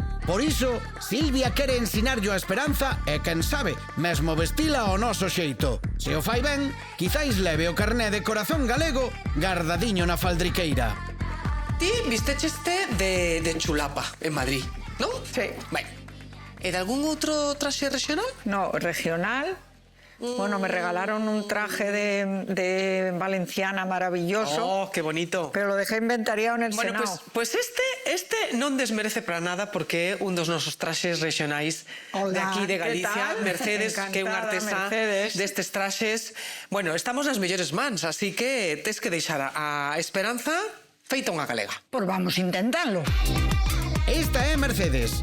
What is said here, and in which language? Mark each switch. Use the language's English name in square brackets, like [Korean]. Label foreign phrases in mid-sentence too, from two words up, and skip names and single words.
[Galician] Por iso, Silvia quere ensinarllo a Esperanza e, quen sabe, mesmo vestila ao noso xeito. Se o fai ben, quizáis leve o carné de corazón galego gardadiño na faldriqueira. Ti vistecheste de chulapa en Madrid, non? [Spanish] Sí. [Galician] Ben. E de algún outro traxe regional? [Spanish] No, regional. Bueno, me regalaron un traje de valenciana maravilloso. Oh, qué bonito. Pero lo dejé inventariado en el Bueno, Senado. [Galician] pues este non desmerece para nada porque é un dos nosos traxes regionais de aquí de Galicia. Mercedes, que é unha artesá destes traxes. Bueno, estamos nas mellores mans, así que tes que deixar a Esperanza feita unha galega. Pois vamos intentalo. Esta é Mercedes.